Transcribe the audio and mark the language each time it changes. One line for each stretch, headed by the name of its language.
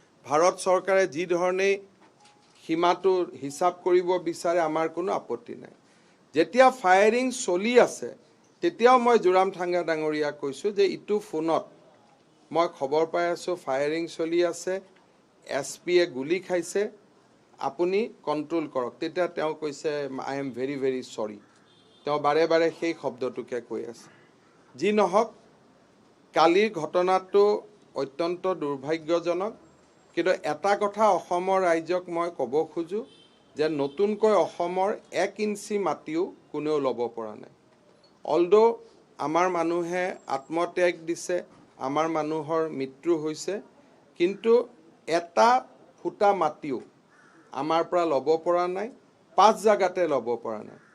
Assamese: ভাৰত চৰকাৰে যি ধৰণেই সীমাটো হিচাপ কৰিব বিচাৰে, আমাৰ কোনো আপত্তি নাই। যেতিয়া ফায়াৰিং চলি আছে, তেতিয়াও মই জোৰামথাংগা ডাঙৰীয়াক কৈছোঁ যে ইটো ফোনত মই খবৰ পাই আছোঁ ফায়াৰিং চলি আছে, SPয়ে গুলি খাইছে, আপুনি কণ্ট্ৰল কৰক। তেতিয়া তেওঁ কৈছে
English: I am very very sorry।
Assamese: তেওঁ বাৰে বাৰে সেই শব্দটোকে কৈ আছে। যি নহওক, কালিৰ ঘটনাটো অত্যন্ত দুৰ্ভাগ্যজনক, কিন্তু এটা কথা অসমৰ ৰাইজক মই ক'ব খোজোঁ যে নতুনকৈ অসমৰ 1 ইঞ্চি মাটিও কোনেও ল'ব পৰা নাই। অলদো আমাৰ মানুহে আত্মত্যাগ দিছে, আমাৰ মানুহৰ মৃত্যু হৈছে, কিন্তু এটা ফুটা মাটিও আমাৰ পৰা ল'ব পৰা নাই, 5 জাগাতে ল'ব পৰা নাই।